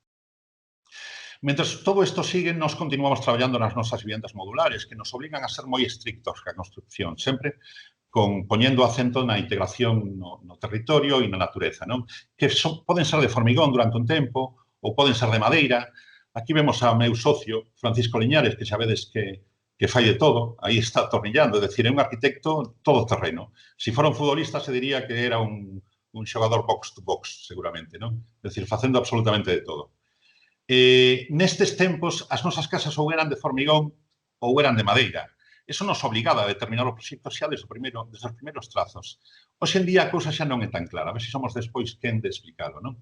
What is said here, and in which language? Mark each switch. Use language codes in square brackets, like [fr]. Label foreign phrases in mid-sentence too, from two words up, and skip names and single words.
[gl] Mentres todo isto sigue, nós continuamos traballando nas nosas vivendas modulares, que nos obligan a ser moi estrictos ca construcción, sempre poñendo acento na integración no territorio e na natureza, non? Que poden ser de formigón durante un tempo, ou poden ser de madeira. Aquí vemos ao meu socio, Francisco Liñares, que xa vedes que fai de todo, aí está atornillando, é dicir, é un arquitecto todoterreno. Se fora un futbolista, se diría que era un xogador [en] box to box, [gl] seguramente, non? É dicir, facendo absolutamente de todo. Nestes tempos, as nosas casas ou eran de formigón ou eran de madeira. Eso nos obligaba a determinar o proxecto xa desde os primeiros trazos. Hoxe en día a cousa xa non é tan clara, a ver se somos despois quen de explicarlo, non?